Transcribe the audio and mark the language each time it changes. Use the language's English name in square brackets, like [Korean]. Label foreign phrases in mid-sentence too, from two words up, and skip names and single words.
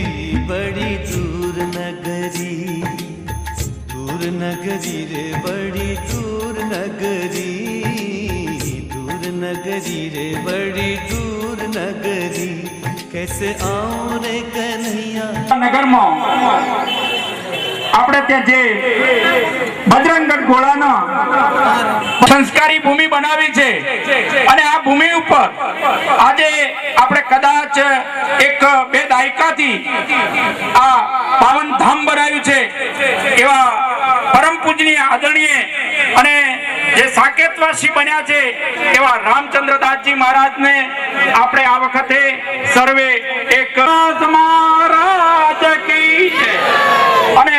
[Hindi] बड़ी दूर नगरी, दूर नगरी रे बड़ी दूर नगरी, दूर नगरी रे बड़ी दूर नगरी। कैसे आऊं रे कन्हैया, [Gujarati] નગરમાં આપણે ત્યાં જે બજરંગગઢ ગોળાના સંસ્કારી ભૂમિ બનાવી છે અને આ ભૂમિ ઉપર આજે આપણે કદાચ 1-2 દાયકાથી આ પાવન ધામ બનાવ્યું છે એવા પરમ પૂજનીય આદરણીય અને જે સાકેતવાસી બન્યા છે એવા રામચંદ્રદાસજી મહારાજને આપણે આ વખતે સર્વે એક [Hindi] महाराज की जय [Gujarati] અને